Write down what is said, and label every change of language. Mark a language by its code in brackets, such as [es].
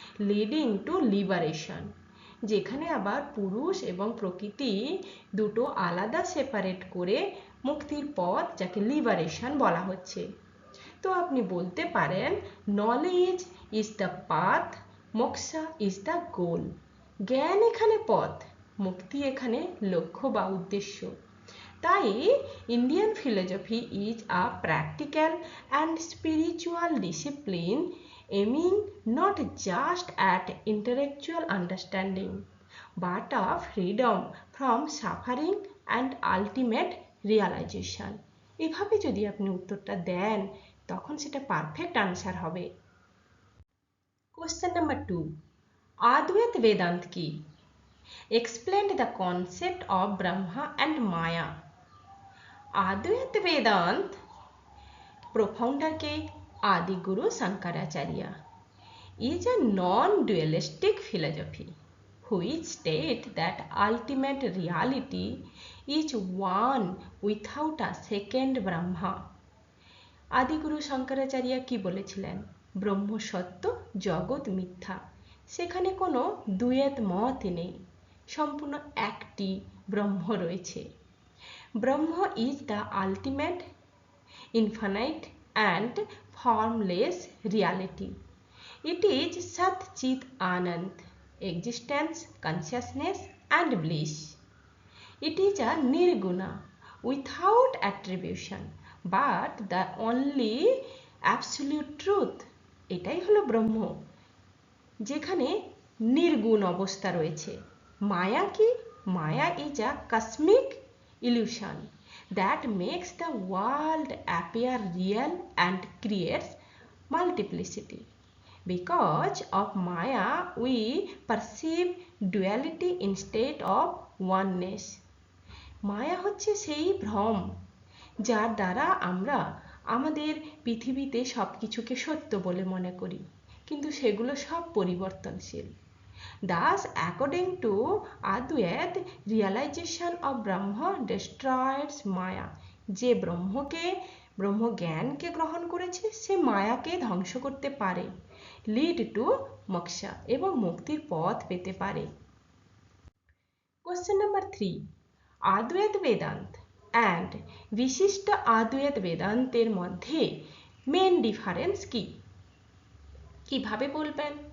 [bn] Leading to liberation, যেখানে আবার পুরুষ এবং প্রকৃতি দুটো আলাদা সেপারেট করে মুক্তির পথ, যাকে লিবারেশন বলা হচ্ছে। তো আপনি বলতে পারেন [en] Knowledge is the path, moksha is the goal. [bn] জ্ঞান এখানে পথ, মুক্তি এখানে লক্ষ্য বা উদ্দেশ্য। [en] তাই Indian philosophy is a practical and spiritual discipline aiming not just at intellectual understanding but of freedom from suffering and ultimate realization. [bn] এভাবে যদি আপনি উত্তরটা দেন তখন সেটা পারফেক্ট আনসার হবে। [en] question number 2, [bn] আদ্বৈত বেদান্ত কি? [en] Explain the concept of Brahma and Maya. [bn] আদ্বৈত Vedanta প্রফাউন্ডার K? [en] Adiguru Shankaracharya is a non-dualistic philosophy which states that ultimate reality is one without a second Brahma. [bn] আদিগুরু Shankaracharya কি বলেছিলেন? ব্রহ্ম সত্য, জগৎ মিথ্যা, সেখানে কোনো দ্বৈত মত নেই, সম্পূর্ণ একটি ব্রহ্ম রয়েছে। [en] Brahma is the ultimate, infinite and formless reality. It is Sat Chit Anand, existence, consciousness and bliss. It is a nirguna, without attribution, but the only absolute truth. [bn] এটাই হলো ব্রহ্ম, যেখানে নির্গুণ অবস্থা রয়েছে। মায়া কি? [en] Maya is a cosmic illusion that makes the world appear real and creates multiplicity. Because of Maya, we perceive duality instead of oneness. [bn] মায়া হচ্ছে সেই ভ্রম যার দ্বারা আমরা আমাদের পৃথিবীতে সব কিছুকে সত্য বলে মনে করি, কিন্তু সেগুলো সব পরিবর্তনশীল। [en] Thus, according to Advait, realization of Brahma destroys Maya. [bn] যে ব্রহ্ম জ্ঞানকে গ্রহণ করেছে সে মায়াকে ধ্বংস করতে পারে, [en] lead to moksha, [bn] এবং মুক্তির পথ পেতে পারে। [en] question number 3, [bn] আদ্বৈত বেদান্ত অ্যান্ড বিশিষ্ট আদ্বৈত বেদান্তের মধ্যে [en] main difference [bn] কি? কিভাবে বলবেন?